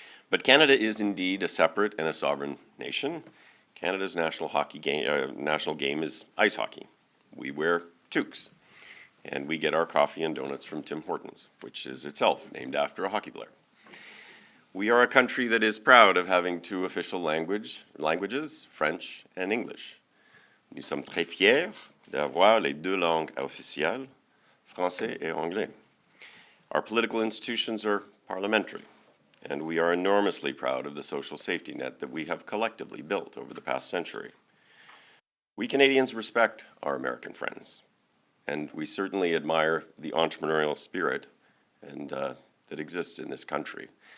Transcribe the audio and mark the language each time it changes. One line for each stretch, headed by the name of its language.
English: But Canada is indeed a separate and a sovereign nation. Canada's national game is ice hockey. We wear toques. And we get our coffee and donuts from Tim Hortons, which is itself named after a hockey player. We are a country that is proud of having two official languages, French and English.
French: Nous sommes très fiers d'avoir les deux langues officielles, français et anglais.
English: Our political institutions are parliamentary, and we are enormously proud of the social safety net that we have collectively built over the past century. We Canadians respect our American friends. And we certainly admire the entrepreneurial spirit that exists in this country.